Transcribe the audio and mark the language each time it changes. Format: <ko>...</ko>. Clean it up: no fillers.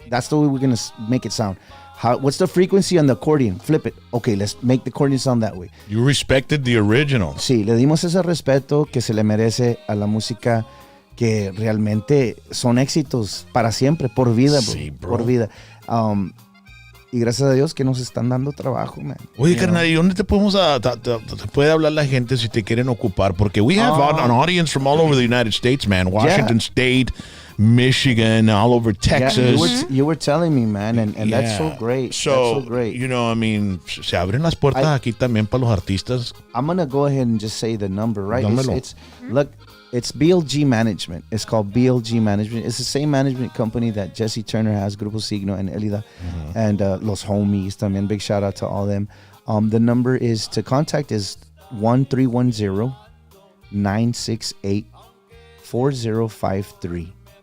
<en>That's the way we're going to make it sound. What's the frequency on the accordion? Flip it. Okay, let's make the accordion sound that way. You respected the original.</en> <es>Sí, le dimos ese respeto que se le merece a la música que realmente son éxitos para siempre, por vida, bro. Sí, bro. Por vida. Y gracias a Dios que nos están dando trabajo, man. Oye, carnal, ¿y dónde te podemos te puede hablar la gente si te quieren ocupar?</es> <en>Porque we have an audience from all over the United States, man. Washington State, Michigan, all over Texas. Yeah, you were telling me, man, and that's so great. So, that's so great. You know, I mean,</en> <es>se abren las puertas aquí también para los artistas.</es> <en>I'm going to go ahead and just say the number, right? Look, it's BLG Management. It's called BLG Management. It's the same management company that Jesse Turner has, Grupo Signo and Elida, and Los Homies</en> <es>también.</es> <en>Big shout out to all them. The number to contact is 1-310-968-4053.</en>